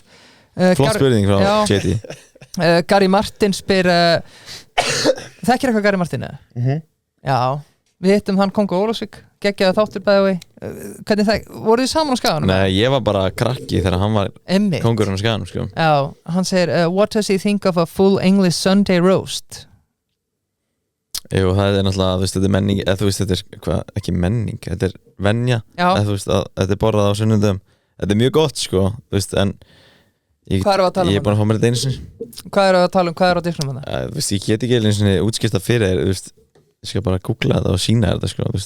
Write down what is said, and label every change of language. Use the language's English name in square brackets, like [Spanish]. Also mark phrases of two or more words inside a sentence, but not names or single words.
[Icelandic] Flott spurning frá JT. Gary Martin spyr þekkir eitthvað Gary Martin eða? Já, við hittum hann Kongo Ólafsvík, geggjaði þáttur bæði hvernig það, voruð þið saman á Skaganum? Nei, ég var bara krakki þegar hann var kongurinn á Skaganum sko. Já, hann segir [English] what does he think of a full English Sunday roast? [Icelandic] Jú, það náttúrulega, þú veist, þetta menning eða þú veist, þetta ekki menning, þetta venja, eða þú veist, þetta borðað á sunnundum, þetta mjög gott sko, þú veist, en hvað að tala ég búin að fá mér þetta einu sinni. Hvað að tala hvað á disknum hann? Þú veist, ég get ekki einu sinni útskipta fyrir þér, þú veist, ég skal bara googla þetta og sína þetta sko, þú veist.